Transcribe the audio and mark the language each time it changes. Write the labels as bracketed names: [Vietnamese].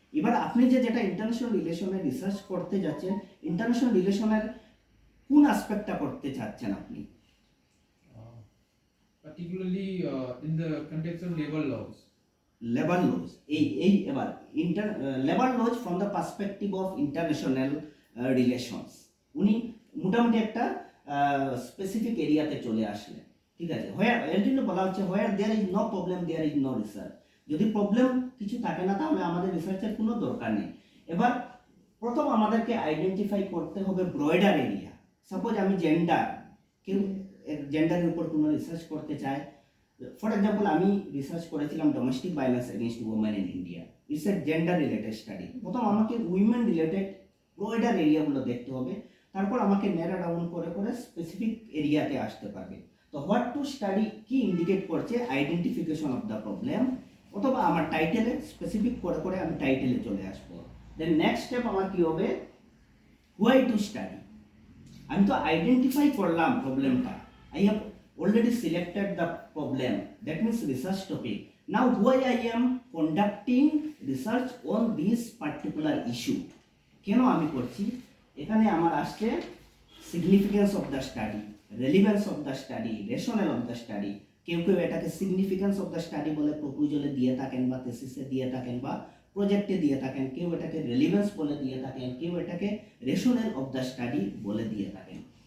[Bangla] এবার আপনি যেটা ইন্টারন্যাশনাল রিলেশনে রিসার্চ করতে যাচ্ছেন, ইন্টারন্যাশনাল রিলেশনের কোন অ্যাসপেক্টটা করতে চাচ্ছেন আপনি? [English] Particularly in the context of labor laws. Labor laws, এবার labor laws from the perspective of international relations, [Bangla] উনি মোটামুটি একটা স্পেসিফিক এরিয়াতে চলে আসলেন। ঠিক আছে, এর জন্য বলা হচ্ছে [English] Where there is no problem there is no research. [Bangla] যদি প্রবলেম কিছু থাকে না তাহলে আমাদের রিসার্চের কোনো দরকার নেই। এবার প্রথম আমাদেরকে আইডেন্টিফাই করতে হবে ব্রয়ডার এরিয়া। সাপোজ আমি কেউ জেন্ডারের উপর কোনো রিসার্চ করতে চায়। [English] for example, [Bangla] আমি রিসার্চ করেছিলাম [English] Domestic violence against women in India. It's a gender related study. [Bangla] প্রথম আমাকে উইমেন রিলেটেড ব্রয়ডার এরিয়াগুলো দেখতে হবে, তারপর আমাকে ন্যারো ডাউন করে করে স্পেসিফিক এরিয়াতে আসতে পারবে। তো হোয়াট টু স্টাডি কি ইন্ডিকেট করছে? আইডেন্টিফিকেশন অফ দ্য প্রবলেম, অথবা আমার টাইটেলে স্পেসিফিক করে করে আমি টাইটেলে চলে আসবো। দেন নেক্সট স্টেপ আমার কি হবে? [English] Why to study. [Bangla] আমি তো আইডেন্টিফাই করলাম প্রবলেমটা, [English] I have already selected the problem, that means research topic. Now why I am conducting research on this particular issue? [Bangla] কেন আমি করছি? এখানে আমার আসছে significance of the study, relevance of the study, rational of the study. কেউ কেউ এটাকে significance of the study বলে প্রপোজালে দিয়ে থাকেন, বা থেসিসে দিয়ে থাকেন, বা প্রজেক্টে দিয়ে থাকেন। কেউ এটাকে রেলিভেন্স বলে দিয়ে থাকেন, কেউ এটাকে রেশনাল অফ দ্য স্টাডি বলে দিয়ে থাকেন।